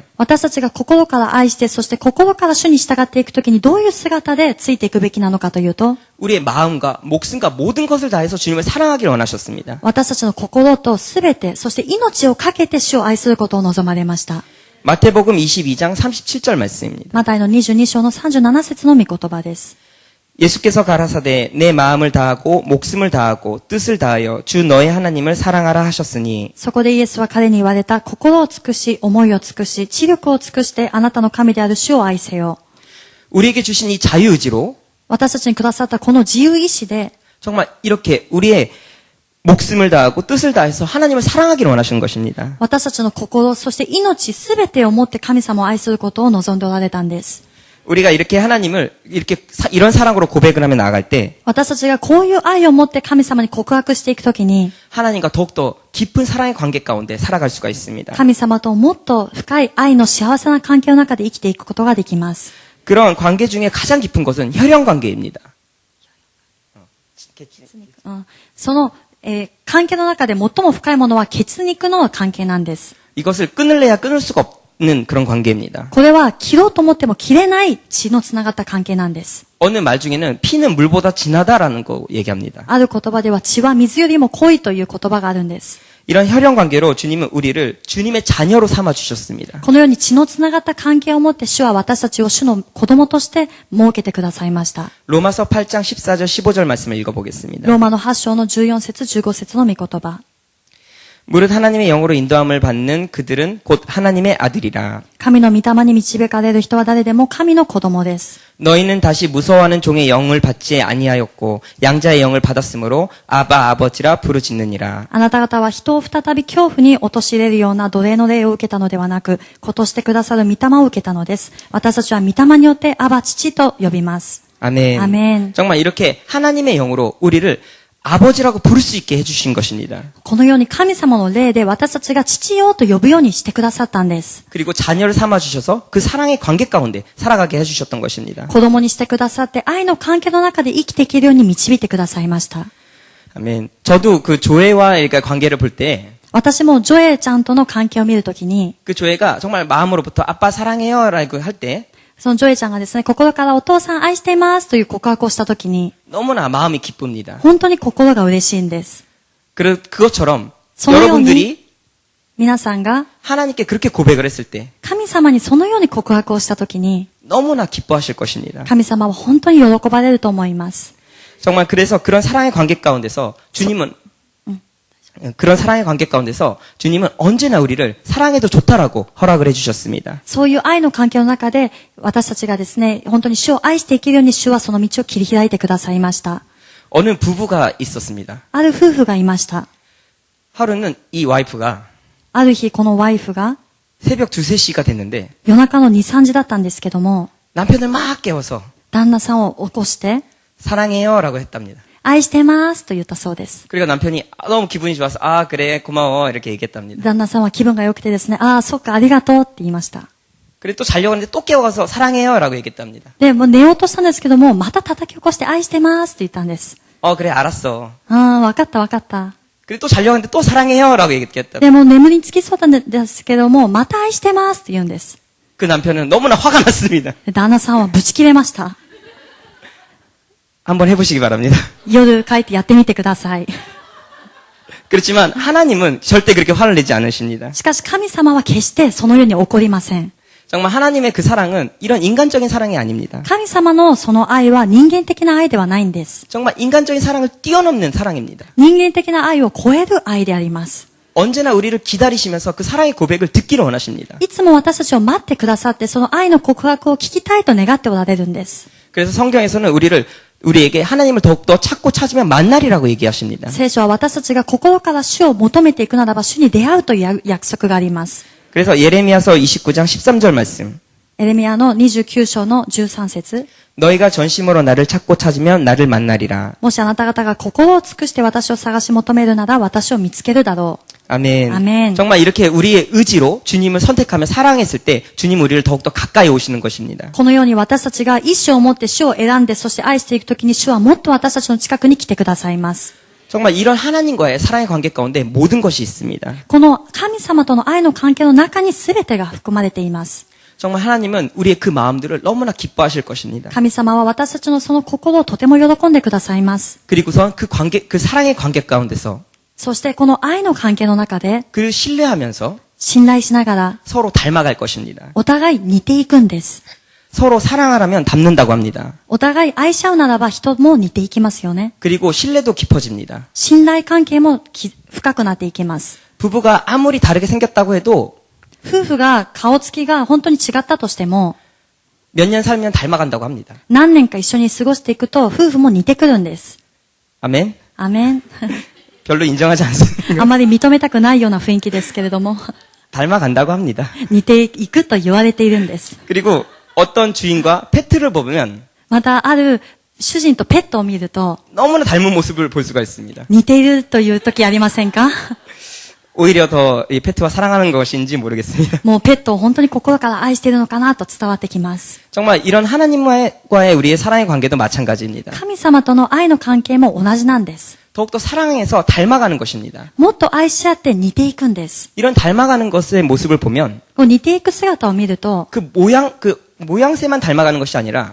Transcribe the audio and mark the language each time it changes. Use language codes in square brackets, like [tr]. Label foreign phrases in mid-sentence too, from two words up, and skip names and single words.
[ja] 私たちが心から愛して、そして心から主に従っていくときにどういう姿でついていくべきなのかというと、 [ko] 우리의 마음과 목숨과 모든 것을 다해서 주님을 사랑하기를 원하셨습니다. [ja] 私たちの心とすべて、そして命をかけて主を愛することを望まれました。 [ko] 마태복음 22장 37절 말씀입니다. [ja] マタイの22章の37節の御言葉です。 [ko] 예수께서 가라사대 내 마음을 다하고 목숨을 다하고 뜻을 다하여 주 너의 하나님을 사랑하라 하셨으니 [ja] そこでイエスは彼に言われた。心を尽くし、思いを尽くし、知力を尽くしてあなたの神である主を愛せよ。 [ko] 우리에게 주신 이 자유의지로 [ja] 私たちにくださったこの自由意志で、 [ko] 정말 이렇게 우리의 목숨을 다하고 뜻을 다해서 하나님을 사랑하기를 원하시는 것입니다. [ja] 私たちの心、そして命すべてをもって神様を愛することを望んでおられたんです。 [ko] 우리가 이렇게 하나님을 이런 사랑으로 고백을 하며 나아갈 때 [ja] 私たちがこういう愛を持って神様に告白していくときに、 [ko] 하나님과 더욱더 깊은 사랑의 관계 가운데 살아갈 수가 있습니다. [ja] 神様ともっと深い愛の幸せな関係の中で生きていくことができます。 [ko] 그런 관계 중에 가장 깊은 것은 혈연 관계입니다. [ja] その、関係の中で最も深いものは血肉の関係なんです。 [ko] 이것을 끊을래야 끊을 수가 없는 그런 관계입니다. [ja] これは切ろうと思っても切れない血のつながった関係なんです。 [ko] 어느 말 중에는 피는 물보다 진하다라는 거 얘기합니다. [ja] ある言葉では血は水よりも濃いという言葉があるんです。 [ko] 이런 혈연 관계로 주님은 우리를 주님의 자녀로 삼아 주셨습니다. [ja] このように血のつながった関係を持って主は私たちを主の子供として設けてくださいました。 [ko] 로마서 8장 14절 15절 말씀을 읽어보겠습니다. [ja] ローマの8章の14節15節の御言葉。 [ko] 무릇 하나님의 영으로 인도함을 받는 그들은 곧 하나님의 아들이라. [ja] 神の御霊に導かれる人は誰でも神の子供です。 [ko] 너희는 다시 무서워하는 종의 영을 받지 아니하였고 양자의 영을 받았으므로 아바 아버지라 부르짖느니라. [ja] あなた方は人を再び恐怖に陥れるような奴隷の霊を受けたのではなく、子としてくださる御霊を受けたのです。私たちは御霊によってアバ父と呼びます。 [ko] 아멘. 아멘. 정말 이렇게 하나님의 영으로 우리를 아버지라고 부를 수 있게 해주신 것입니다. [ja] このように神様の霊で私たちが父よと呼ぶようにしてくださったんです。 [ko] 그리고 자녀를 삼아주셔서 그 사랑의 관계 가운데 살아가게 해주셨던 것입니다. [ja] 子供にしてくださって愛の関係の中で生きていけるように導いてくださいました。 [ko] 아멘. 저도 그 조회와의 관계를 볼 때 그 [ja] 私もジョエちゃんとの関係を見るときに、 [ko] 조회가 정말 마음으로부터 아빠 사랑해요라고 할 때 [ja] そのジョエちゃんがですね、心からお父さん愛していますという告白をしたときに、 [ko] 너무나 마음이 기쁩니다. [ja] 本当に心が嬉しいんです。 [ko] 그것처럼 [ja] そのように [ko] 여러분들이 [ja] 皆さんが [ko] 하나님께 그렇게 고백을 했을 때 [ja] 神様にそのように告白をしたときに、 [ko] 너무나 기뻐하실 것입니다. [ja] 神様は本当に喜ばれると思います。 [ko] 정말 그래서 그런 사랑의 관계 가운데서 주님은 그런 사랑의 관계 가운데서 주님은 언제나 우리를 사랑해도 좋다라고 허락을 해주셨습니다. [ja] そういう愛の関係の中で、私たちがですね、本当に主を愛していけるように主はその道を切り開いてくださいました。 [ko] 어느 부부가 있었습니다. [ja] ある夫婦がいました。 [ko] 하루는 이 와이프가 [ja] ある日、このワイフが [ko] 새벽 2, 3시가 됐는데 [ja] 夜中の2、3時だったんですけども、 [ko] 남편을 막 깨워서 [ja] 旦那さんを起こして、 [ko] 사랑해요라고 했답니다. [ja] 愛してますと言ったそうです。 [ko] 그리고 남편이 너무 기분이 좋아서 아 그래 고마워 이렇게 얘기했답니다. [ja] 旦那さんは気分が良くてですね、ああ、そっか、ありがとうって言いました。 [ko] 그리고 또 자려고 하는데 또 깨워서 사랑해요라고 얘기했답니다. [ja] で、もう寝ようとしたんですけども、また叩き起こして愛してますって言ったんです。 [ko] 그래 알았어. [ja] ああ、わかったわかった。 [ko] 그리고 또 자려고 하는데 또 사랑해요라고 얘기했답니다. [ja] でも眠りにつきそうなんですけども、また愛してますって言うんです。 [ko] 그 남편은 너무나 화가 났습니다. [ja] で旦那さんはブチ切れました。 [ko] 한번 해보시기 바랍니다. [ja] 夜帰ってやってみてください。 [ko] 그렇지만 하나님은 절대 그렇게 화를 내지 않으십니다. [ja] しかし神様は決してそのように起こりません。 [ko] 정말 하나님의 그 사랑은 이런 인간적인 사랑이 아닙니다. [ja] 神様のその愛は人間的な愛ではないんです。 [ko] 정말 인간적인 사랑을 뛰어넘는 사랑입니다. [ja] 人間的な愛を超える愛であります。 [ko] 언제나 우리를 기다리시면서 그 사랑의 고백을 듣기를 원하십니다. [ja] いつも私たちを待ってくださって、その愛の告白を聞きたいと願っておられるんです。 [ko] 그래서 성경에서는 우리에게 하나님을 더욱더 찾고 찾으면 만날이라고 얘기하십니다. [ja] 聖書は私たちが心から主を求めていくならば主に出会うという約束があります。 [ko] 그래서 예레미야서 29장 13절 말씀. [ja] エレミヤの29章の13節 [ko] 너희가 전심으로 나를 찾고 찾으면 나를 만나리라. [ja] もしあなた方が心を尽くして私を探し求めるなら私を見つけるだろう。 [ko] 아멘. 아멘. 정말 이렇게 우리의 의지로 주님을 선택하며 사랑했을 때 주님 우리를 더욱더 가까이 오시는 것입니다. [ja] このように私たちが意志を持って主を選んでそして愛していくときに主はもっと私たちの近くに来てくださいます。 [ko] 정말 이런 하나님과의 사랑의 관계 가운데 모든 것이 있습니다. [ja] この神様との愛の関係の中に全てが含まれています。 [ko] 정말 하나님은 우리의 그 마음들을 너무나 기뻐하실 것입니다. [ja] 神様は私たちのその心をとても喜んでくださいます。 [ko] 그리고선 그 사랑의 관계 가운데서 [ja] そしてこの愛の関係の中で [ko] 그를 신뢰하면서 [ja] 信頼しながら [ko] 서로 닮아갈 것입니다. [ja] お互い似ていくんです。 [ko] 서로 사랑하라면 닮는다고 합니다. [ja] お互い愛し合うならば人も似ていきますよね。 [ko] 그리고 신뢰도 깊어집니다. [ja] 信頼関係も深くなっていきます。 [ko] 부부가 아무리 다르게 생겼다고 해도 [ja] 夫婦が顔つきが本当に違ったとしても [ko] 몇 년 살면 닮아간다고 합니다. [ja] 何年か一緒に過ごしていくと夫婦も似てくるんです。 [ko] 아멘. [ja] アメン。 [ko] 별로 인정하지 않습니다. [ja] あまり認めたくないような雰囲気ですけれども [ko] 닮아간다고 합니다. [ja] 似ていくと言われているんです。 [ko] 그리고 어떤 주인과 페트를 보면 [ja] また、ある主人とペットを見ると、 [ko] 너무나 닮은 모습을 볼 수가 있습니다. [ja] 似ているという時ありませんか？ [ko] 오히려 더 이 페트와 사랑하는 것인지 모르겠습니다. [ja] もうペットを本当に心から愛しているのかなと伝わってきます。 [ko] 정말 이런 하나님과의 우리의 사랑의 관계도 마찬가지입니다. [ja] 神様との愛の関係も同じなんです。 [ko] 더욱더 사랑해서 닮아가는 것입니다. [ja] もっと愛し合って似ていくんです。 [ko] 이런 닮아가는 것의 모습을 보면 [ja] こう似ていく姿を見ると、 [ko] 그 모양새만 닮아가는 것이 아니라